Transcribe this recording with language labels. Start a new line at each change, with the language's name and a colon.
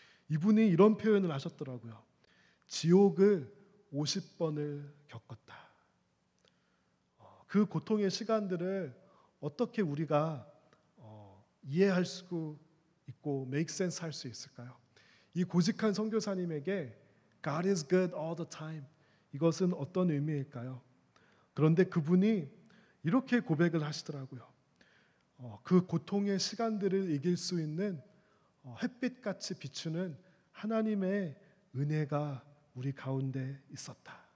Korean: 이분이 이런 표현을 하셨더라고요. 지옥을 50번을 겪었다. 그 고통의 시간들을 어떻게 우리가 이해할 수 있고 make sense 할 수 있을까요? 이 고직한 선교사님에게
English: God is good all the time.
Korean: 이것은 어떤 의미일까요? 그런데 그분이 이렇게 고백을 하시더라고요. 그 고통의 시간들을 이길 수 있는 햇빛같이 비추는 하나님의 은혜가 우리 가운데 있었다.